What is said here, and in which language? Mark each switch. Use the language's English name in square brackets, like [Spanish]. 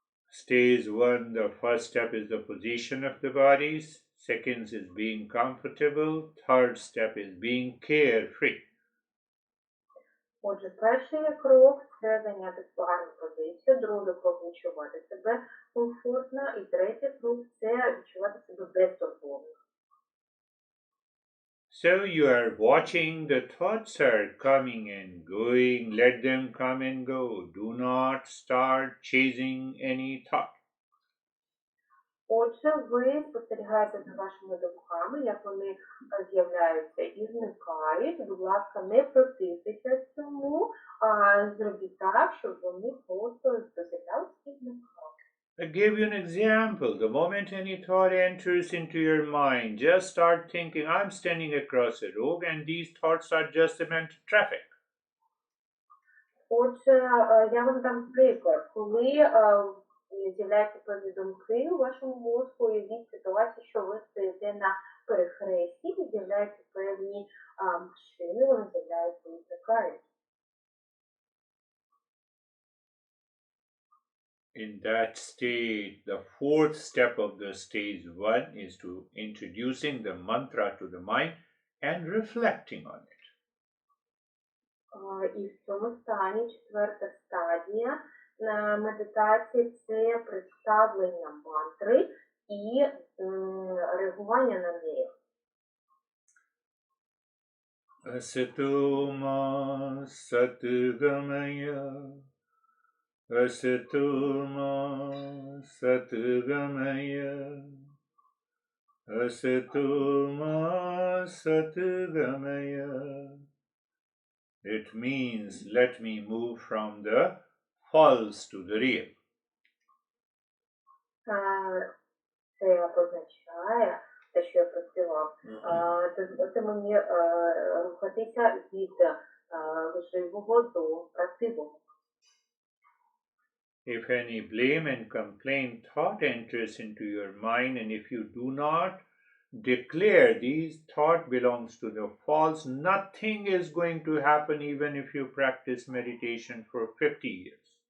[English] Stage 1, the first step is the position of the bodies. Second is being comfortable. Third step is being carefree. [Ukrainian] Отже, перший крок – це зайняти гарну позицію, другий крок – відчувати себе комфортно, і третій крок – це відчувати себе безтурботно. [English] So you are watching, the thoughts are coming and going, let them come and go. Do not start chasing any thought. [Ukrainian] Отже, ви спостерігаєте за вашими думками, як вони з'являються і зникають. Будь ласка, не противтеся цьому, а зробіть так, щоб вони просто з'являлися і зникали. [English] I give you an example. The moment any thought enters into your mind, just start thinking, I'm standing across a road and these thoughts are just a mental traffic. [Ukrainian] Отже, я вам дам приклад. Коли з'являються певні думки у вашому мозку, уявіть ситуацію, що ви стоїте на перехресті, і з'являються певні машини, вони з'являються і зникають. [English] In that state, the fourth step of the stage 1 is to introducing the mantra to the mind and reflecting on it. [Ukrainian] І в цьому стані четверта стадія медитації – це представлення мантри і реагування на неї. [Sanskrit] Asatoma satgamaya, asatoma satgamaya, asatoma satgamaya. [English] It means let me move from the false to the real. [Ukrainian] Це означає те, що я просила, дозвольте мені рухатися від лживого до правдивого. [English] If any blame and complaint thought enters into your mind, and if you do not declare these thought belongs to the false, nothing is going to happen even if you practice meditation for 50 years.